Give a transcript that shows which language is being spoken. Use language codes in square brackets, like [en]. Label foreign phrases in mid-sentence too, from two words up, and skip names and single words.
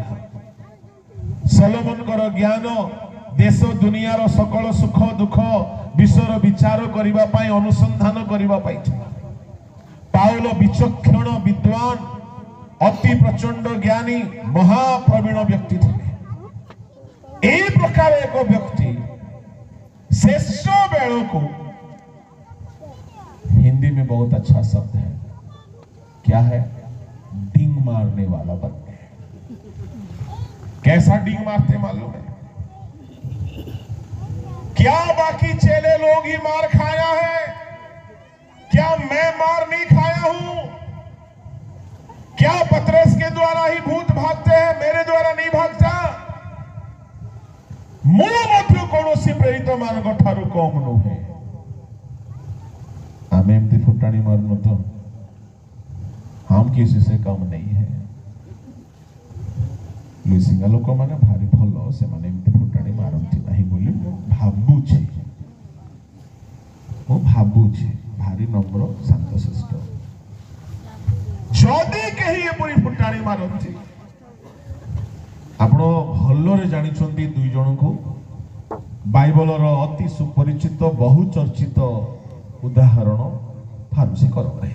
[or] ସଲୋମନଙ୍କର ଜ୍ଞାନ ଦେଶ ଦୁନିଆର ସକଳ ସୁଖ ଦୁଃଖ ବିଷୟର ବିଚାର କରିବା ପାଇଁ, ଅନୁସନ୍ଧାନ କରିବା ପାଇଁ ଥିଲା। ପାଉଲ ବିଚକ୍ଷଣ, ବିଦ୍ୱାନ, ଅତି ପ୍ରଚଣ୍ଡ ଜ୍ଞାନୀ, ମହାପ୍ରବୀଣ ବ୍ୟକ୍ତି ଥିଲେ। ଏହି ପ୍ରକାର ଏକ ବ୍ୟକ୍ତି [hi] शेष बेलों हिंदी में बहुत अच्छा शब्द है, क्या है? डिंग मारने वाला बन गए। कैसा डिंग मारते मालूम है? क्या बाकी चेले लोग ही मार खाया है? क्या मैं मार नहीं खाया हूं? क्या पतरस के द्वारा ही भूत भागते हैं, मेरे द्वारा नहीं भागता? [or] ମୁଁ ମଧ୍ୟ କୌଣସି ପ୍ରେରିତ ମାନଙ୍କ ଠାରୁ କମ ନୁହେଁ। ଆମେ ଏମିତି ଫୁଟାଣି ମାରୁନ ତ, [hi] हम किसी से कम नहीं है। [or] ଲୁସିଙ୍ଗା ଲୋକମାନେ ଭାରି ଭଲ, ସେମାନେ ଏମିତି ଫୁଟାଣି ମାରନ୍ତି ନାହିଁ ବୋଲି ମୁଁ ଭାବୁଛି ଭାରି ନମ୍ର, ଶାନ୍ତଶିଷ୍ଟ। ଯଦି କେହି ଏପରି ଫୁଟାଣି ମାରନ୍ତି, ଆପଣ ଭଲରେ ଜାଣିଛନ୍ତି ଦୁଇ ଜଣଙ୍କୁ, ବାଇବଲର ଅତି ସୁପରିଚିତ ବହୁ ଚର୍ଚ୍ଚିତ ଉଦାହରଣ ଫାରୁସି କରମରେ।